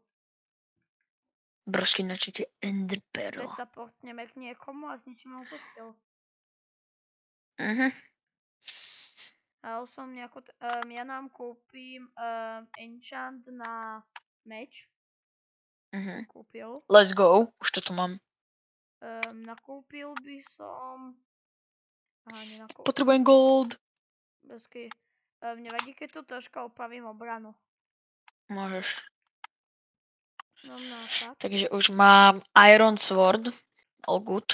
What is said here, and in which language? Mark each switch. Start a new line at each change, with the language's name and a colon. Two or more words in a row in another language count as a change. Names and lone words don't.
Slovak: Brosky, na čo ti enderperla? Veď sa portneme k niekomu a zničíme ho postel. Ja nám kúpim enchant na meč. Som kúpil.
English: Let's go,
Slovak: už toto mám. Nakúpil by som... nenakúpil. Potrebujem gold. Bezky. Nevadí, keď tu troška opravím obranu. Môžeš. Mám nápad. Takže už mám Iron Sword.
English: All good.